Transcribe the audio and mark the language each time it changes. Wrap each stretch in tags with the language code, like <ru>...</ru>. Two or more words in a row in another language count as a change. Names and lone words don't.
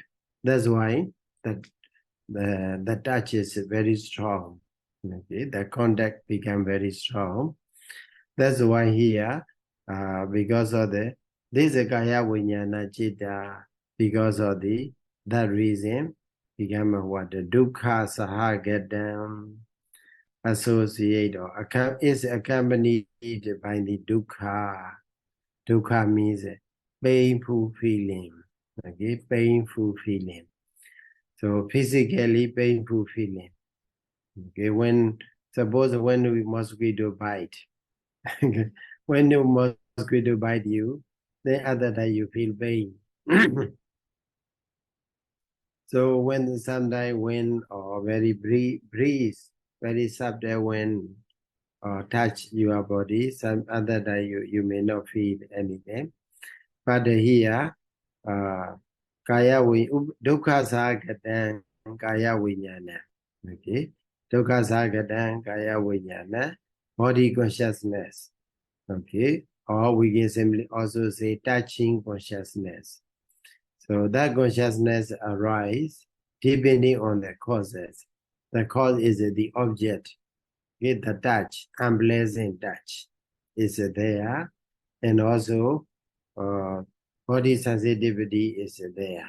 <en>That's why the touch is very strong. Okay, the contact become very strong. That's why here, because of this</en> <pi>Kaya Vijnana Citta,</pi> <en>because of that reason, become what the</en> <pi>dukkha sahagadam,</pi> <en>associate or is accompanied by the dukkha. Dukkha means painful feeling. Okay, painful feeling. So physically painful feeling. Okay, suppose when we mosquito bite, when the mosquito bite you, then other day you feel pain. So when sometimes wind or very breeze, very subtle wind touch your body, some other day you may not feel anything. But here,</en> <pi>kaya dukkha sagadang kaya vinyana. Okay, dukkha sagadang kaya vinyana,</pi> <en>body consciousness. Okay, or we can simply also say touching consciousness. So that consciousness arises depending on the causes. The cause is the object. Okay, the touch, unpleasant touch is there, and also body sensitivity is there.</en>